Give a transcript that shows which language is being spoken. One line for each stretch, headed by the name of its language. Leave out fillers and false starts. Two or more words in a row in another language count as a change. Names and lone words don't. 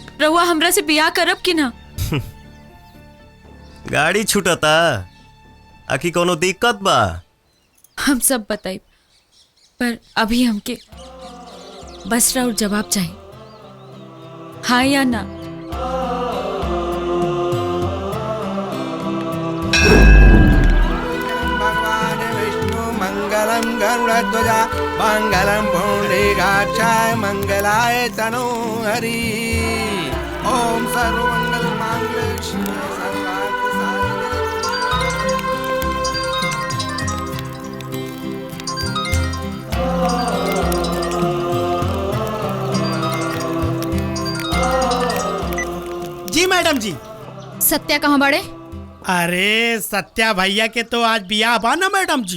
Bhojpuri: रउआ हमरा से बियाह करब कि ना? गाड़ी छूटता, आखी कोनो दिक्कत बा? हम सब बताई, पर अभी हमके बस राउर जवाब चाहिए। हाँ या ना?
Sanskrit: मंगलम गरुड़ध्वजा मंगलम पुंडरीकाक्षाय मंगलाय तनो हरि ओम सर्वमंगल मांगल्ये शिवे सर्वार्थ
Bhojpuri: जी मैडम जी। सत्या कहाँ बड़े? अरे सत्या भैया के तो आज बियाह बा ना मैडम जी।